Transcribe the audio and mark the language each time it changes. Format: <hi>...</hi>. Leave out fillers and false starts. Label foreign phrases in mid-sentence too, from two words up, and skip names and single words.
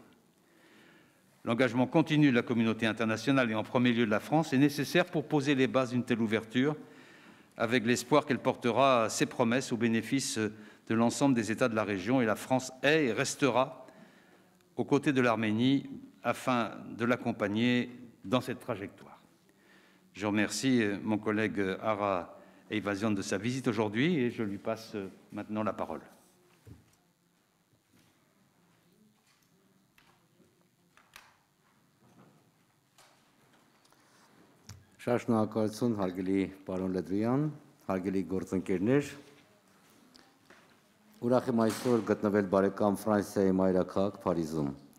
<fr>L'engagement continu de la communauté internationale et en premier lieu de la France est nécessaire pour poser les bases d'une telle ouverture, avec l'espoir qu'elle portera ses promesses au bénéfice de l'ensemble des États de la région. Et la France est et restera aux côtés de l'Arménie afin de l'accompagner dans cette trajectoire. Je remercie mon collègue Ara Eyvazyan de sa visite aujourd'hui et je lui passe maintenant la parole.</fr> <hy>Շնորհակալություն հարգելի պարոն Լդվյան, հարգելի գործընկերներ։ Ուրախ եմ այսօր գտնվել բարեկամ Ֆրանսիայի մայրաքաղաք Փարիզում։</hy>